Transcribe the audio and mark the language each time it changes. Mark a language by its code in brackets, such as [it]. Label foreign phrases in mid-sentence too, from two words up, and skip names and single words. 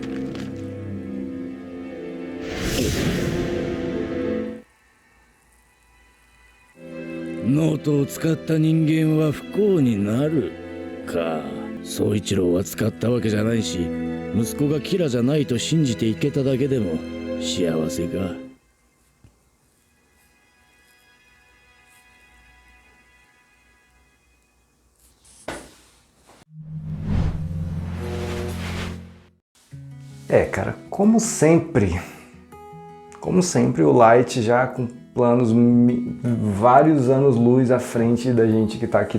[ja] ノートを使った人間は不幸になるか。宗一郎は使ったわけじゃないし、息子がキラじゃないと信じていけただけでも幸せか。 [pt] É, cara, como sempre, o Light já com planos vários anos-luz à frente da gente que tá aqui.